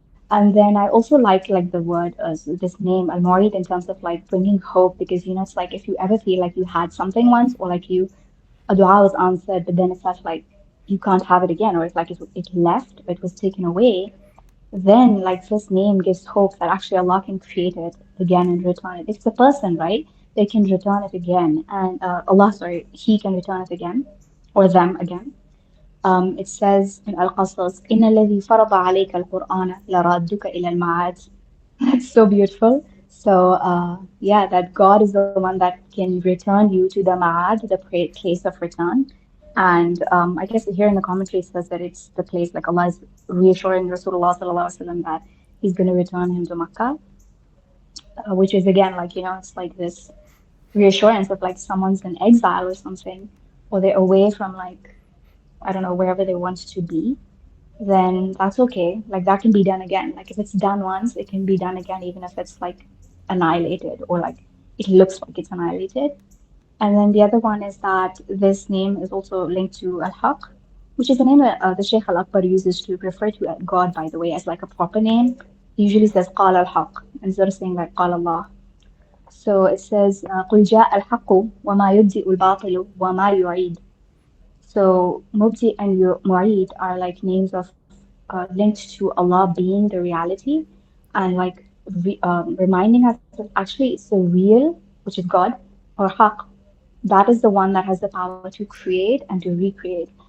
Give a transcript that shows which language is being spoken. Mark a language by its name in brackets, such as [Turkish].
[English] And then I also like the word this name Al Mu'id in terms of like bringing hope, because it's like if you ever feel like you had something once, or like a dua was answered, but then it's such like you can't have it again, or it's like it left, or it was taken away, then like this name gives hope that actually Allah can create it again and return it. If it's a person, right? They can return it again, and He can return it again, or them again. It says in Al-Qasas, [Arabic] إِنَّ الَّذِي فَرَضَ عَلَيْكَ الْقُرْآنَ لَرَادُّكَ إِلَى الْمَعَادِ. [English] That's so beautiful. So yeah, that God is the one that can return you to the ma'ad, the place of return. And I guess here in the commentary it says that it's the place, like Allah is reassuring Rasulullah sallallahu alaihi wasallam that He's going to return him to Makkah, which is again like it's like this reassurance of like someone's in exile or something, or they're away from like I don't know wherever they want to be. Then that's okay. Like that can be done again. Like if it's done once, it can be done again, even if it's like annihilated or like it looks like it's annihilated. And then the other one is that this name is also linked to Al-Haq, which is the name that the Shaykh Al-Akbar uses to refer to God, by the way, as like a proper name. He usually says Qala Al-Haq instead of saying like Qala Allah. So it says [Arabic] قُلْ جَاءَ الْحَقُّ وَمَا يُبْدِئُ الْبَاطِلُ وَمَا يُعِيدُ. [English] So Mubti and Mu'id are like names of linked to Allah being the reality, and like reminding us that actually it's the real, which is God, or Haq. That is the one that has the power to create and to recreate.